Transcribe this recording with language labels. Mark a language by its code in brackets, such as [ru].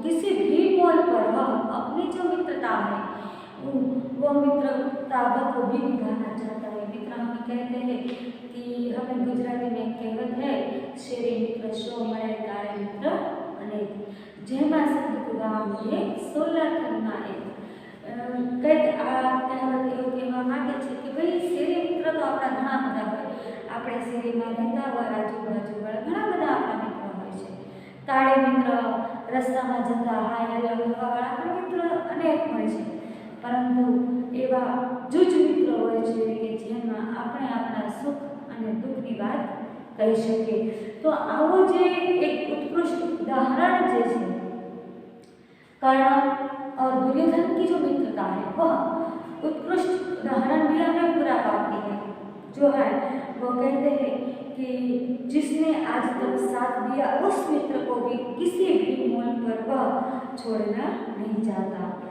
[hi] किसी भी मोड़ पर वह अपनी जो मित्रता है वो मित्रता को भी निभाना चाहता है। मित्र हम कहते हैं कि हमें गुजराती में कहावत है, [gu] शेरी मित्र शो मरे तारे मित्र अनेक, जेमा शब्द गाम ये 16 खन्ना एक। કંઈક આ કહેવત એવું કહેવા માંગે છે કે ભાઈ શેરી મિત્ર તો આપણા ઘણા બધા હોય, આપણે શેરીમાં રહેતા હોય આજુબાજુવાળા ઘણા બધા આપણા મિત્ર હોય છે। તાળી મિત્ર, રસ્તામાં જતા હાય હેલો કરવાવાળા આપણા મિત્ર અનેક હોય છે, પરંતુ એવા જૂજ મિત્રો હોય છે કે જેમાં આપણે આપણા સુખ અને દુઃખની વાત કહી શકીએ। તો આવો જે એક [hi] उत्कृष्ट उदाहरण जैसे कर्ण और दुर्योधन की जो मित्रता है वह उत्कृष्ट उदाहरण भी हमें पूरा पाती है। जो है वो कहते हैं कि जिसने आज तक साथ दिया उस मित्र को भी किसी भी मोल पर वह छोड़ना नहीं चाहता।